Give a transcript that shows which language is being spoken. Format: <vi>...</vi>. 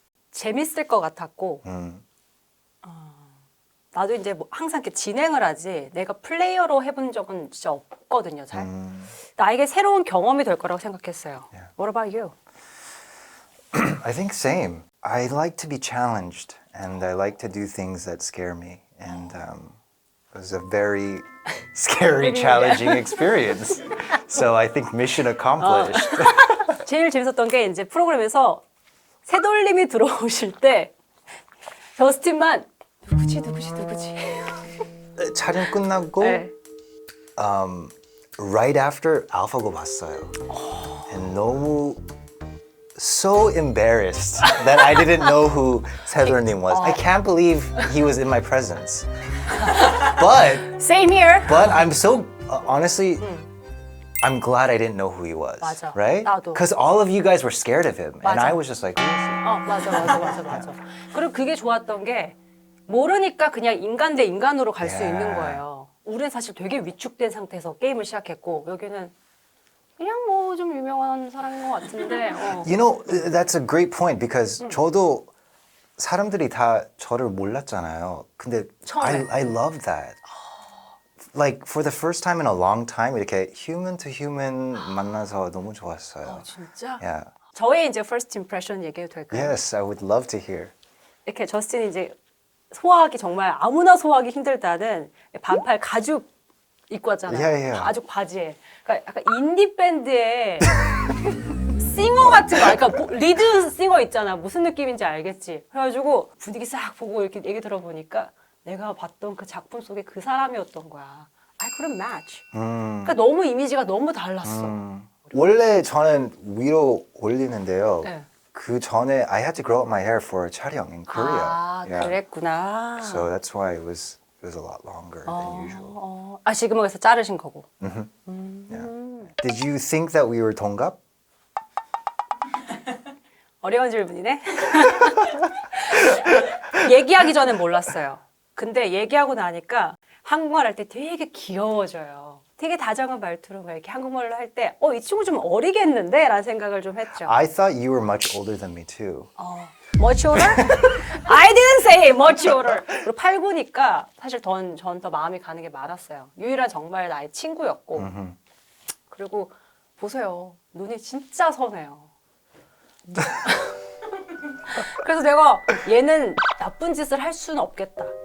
<ko>재밌을 것 같았고 나도 이제 뭐 항상 이렇게 진행을 하지 내가 플레이어로 해본 적은 진짜 없거든요. 잘 나에게 새로운 경험이 될 거라고 생각했어요.</ko> <en>Yeah. What about you? I think same. I like to be challenged, and I like to do things that scare me. And it was a very scary, challenging experience. So I think mission accomplished.</en> <ko>제일 재밌었던 게 이제 프로그램에서 새돌림이 들어오실 때 저스틴만 누구지? 촬영 끝나고 네.</ko> <en>right after 알파고 봤어요. And 너무 so embarrassed that I didn't know who 새돌림 was. I can't believe he was in my presence. But Same here. I'm so honestly I'm glad I didn't know who he was.</en> <ko>맞아.</ko> <en>Right?</en> <ko>나도.</ko> <en>Because all of you guys were scared of him. And</en> <ko>맞아.</ko> <en>I was just like, who is he?</en> <ko>맞아. 그리고 그게 좋았던 게 모르니까 그냥 인간 대 인간으로 갈 수</ko> <en>Yeah.</en> <ko>있는 거예요. 우리는 사실 되게 위축된 상태에서 게임을 시작했고 여기는 그냥 뭐 좀 유명한 사람인 것 같은데</ko> <en>You know, that's a great point because 저도 사람들이 다 저를 몰랐잖아요.</en> <ko>근데 처음에.</ko> <en>I love that. Like for the first time in a long time 이렇게 human to human 만나서 너무 좋았어요.</en> <ko>진짜?</ko> <en>Yeah.</en> <ko>저의 이제 first impression 얘기해도 될까요?</ko> <en>Yes, I would love to hear.</en> <ko>이렇게 저스틴이 이제 소화하기 정말 아무나 소화하기 힘들다는 반팔 가죽 입고 왔잖아요.</ko> <en>Yeah.</en> <ko>가죽 바지에. 그러니까 약간 인디 밴드의 싱어 같은 거. 그러니까 리드 싱어 있잖아. 무슨 느낌인지 알겠지. 그래가지고 분위기 싹 보고 이렇게 얘기 들어보니까 내가 봤던 그 작품 속에 그 사람이었던 거야.</ko> <en>I couldn't match.</en> <ko>그러니까 너무 이미지가 너무 달랐어. 원래 저는 위로 올리는데요. 네.</ko> <en>그 전에 I had to grow up my hair for 촬영 in Korea. 아, Yeah.</en> <ko>그랬구나.</ko> <en>So that's why it was a lot longer than usual.</en> <ko>아, 지금은 그래서 자르신 거고.</ko> <en>Yeah. Did you think that we were 동갑?</en> <ko>어려운 질문이네. 얘기하기 전엔 몰랐어요. 근데 얘기하고 나니까 한국말 할 때 되게 귀여워져요. 되게 다정한 말투로 막 이렇게 한국말로 할 때 이 친구 좀 어리겠는데? 라는 생각을 좀 했죠.</ko> <en>I thought you were much older than me too. Much older? I didn't say much older.</en> <ko>그리고 8구니까 사실 전 더 마음이 가는 게 많았어요. 유일한 정말 나의 친구였고. 그리고 보세요. 눈이 진짜 선해요. 그래서 내가 얘는 나쁜 짓을 할 수는 없겠다.</ko>